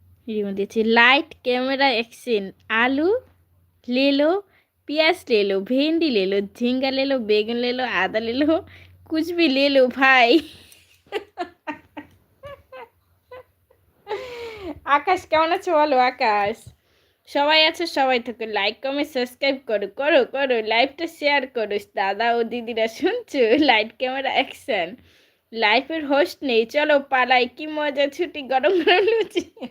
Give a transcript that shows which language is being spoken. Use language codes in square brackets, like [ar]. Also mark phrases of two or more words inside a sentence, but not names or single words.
[bn] রিমো দিয়েছি। [en] Light camera action. [hi] आलू ले लो, प्याज ले लो, भिंडी ले लो, झींगा ले लो, बैगन ले लो, आदा ले लो, कुछ भी ले लो भाई। [bn] আকাশ কেমন আছো বলো আকাশ? সবাই আছো, সবাই থাকো, [en] like comment subscribe [bn] করো করো করো, লাইভটা শেয়ার করো। দাদা ও দিদিরা শুনছো? [en] light camera action. [bn] লাইফের হোস্ট নেই, চলো পালাই, কি মজা ছুটি, গরম গরম লুচি।